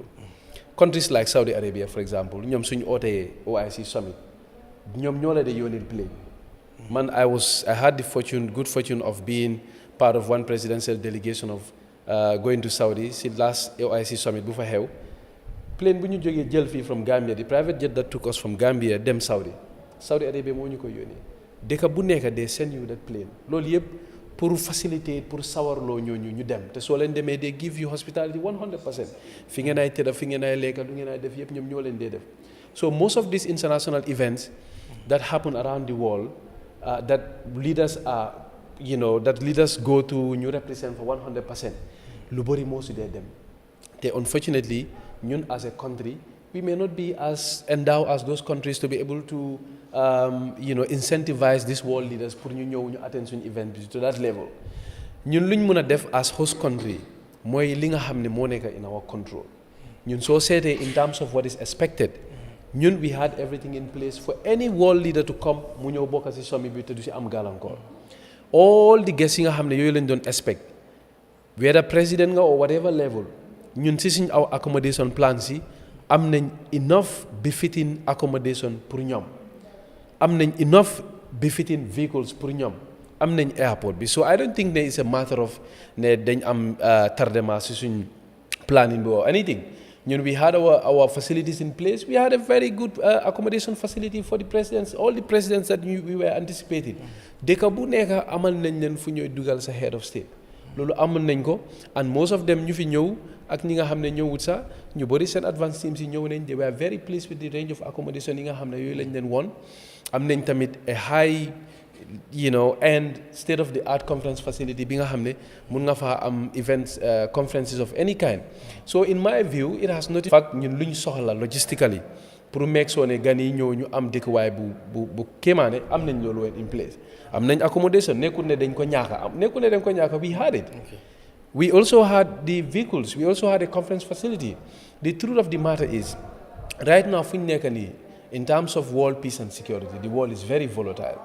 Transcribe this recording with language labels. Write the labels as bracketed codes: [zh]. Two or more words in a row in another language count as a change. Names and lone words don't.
[en] Countries like Saudi Arabia for example [wo] ñoom suñu ootee OIC summit ñoom ñoo la de yónnee plane. [en] Man, I had the good fortune of being part of one presidential delegation of going to Saudi. See last OIC summit [wo] bu fa xew plane bu ñu jógee jël fii [en] from Gambia, the private jet that took us from Gambia [wo] dem Saudi Arabia moo ñu ko yónnee. dëkk bu nekk [en] they send you that plane. [wo] loolu yëpp [fr] pour faciliter [wo] pour sawarloo ñooñu ñu dem te soo leen demee [en] they give you hospitality 100%. [wo] fi ngeen ay tëdda fi ngeen ay lekka lu ngeen ay def yëpp ñoom ñoo leen dee def. [en] So most of these international events that happen around the world. That leaders go to ñu represent for 100%. [wo] lu bëri moo su dee dem te [en] unfortunately ñun as a country we may not be as endowed as those countries to be able to incentivize these world leaders [wo] pour ñu ñëw ñu attend suñu event bi [en] to that level. [wo] ñun luñ mën a def [en] as host country [wo] mooy li nga xam ne moo nekk [en] in our control. [wo] ñun soo seetee [en] in terms of what is expected. ñun we had everything in place for any world leader to come [wo] mu ñëw bokk ci summit bi te du ci am gàllankoor. [en] all the guests [wo] yi nga xam ne yooyu lañ doon expect [en] whether président [wo] nga or whatever level ñun ci suñ aw accommodation plans yi am nañ [en] enough befitting accommodation [wo] pour ñoom am nañ [en] enough befitting vehicles [wo] pour ñoom am nañ airport bi [en] so I don't think [wo] ne [en] it's a matter of [wo] ne dañ am tardement ci suñ planning bi [en] or anything. We had our facilities in place. We had a very good accommodation facility for the presidents, all the presidents that we were anticipating. [wo] Dëkk bu nekk amal nañ leen fu ñooy dugal sa [en] head of state. [wo] loolu amal nañ ko [en] and most of them [wo] ñu fi ñëw ak ñi nga xam ne ñëwut sax ñu bëri seen [en] advance teams [wo] yi ñëw nañ [en] they were very pleased with the range of accommodation [wo] yi nga xam ne yooyu lañ leen woon. am nañ tamit [en] a high and state of the art conference facility [wo] bi nga xam ne mun nga faa am [en] events conferences of any kind. So in my view it has not in fact [wo] ñun lu ñu soxla logistically pour [en] make sure [wo] ne gan yi ñëw ñu am dëkkuwaay bu kéemaane am nañ loolu [en] in place. [wo] am nañ accommodation nekkul ne dañ ko ñaaka [en] we had it. We also had the vehicles, we also had a conference facility. The truth of the matter is right now [wo] fu ñu nekk nii [en] in terms of world peace and security the world is very volatile.